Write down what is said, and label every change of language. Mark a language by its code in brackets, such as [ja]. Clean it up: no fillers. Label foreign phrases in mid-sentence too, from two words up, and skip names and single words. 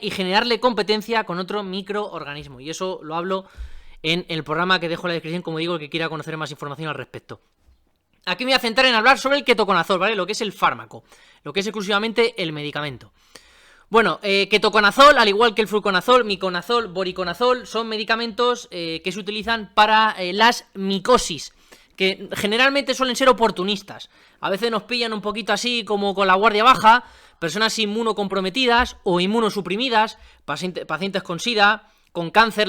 [es] Y generarle competencia con otro microorganismo. Y eso lo hablo en el programa que dejo en la descripción, como digo, el que quiera conocer más información al respecto. Aquí me voy a centrar en hablar sobre el ketoconazol, ¿vale? Lo que es el fármaco, lo que es exclusivamente el medicamento. Bueno, ketoconazol, al igual que el fluconazol, miconazol, boriconazol, son medicamentos que se utilizan para las micosis, que generalmente suelen ser oportunistas. A veces nos pillan un poquito así como con la guardia baja, personas inmunocomprometidas o inmunosuprimidas, pacientes con SIDA, con cáncer.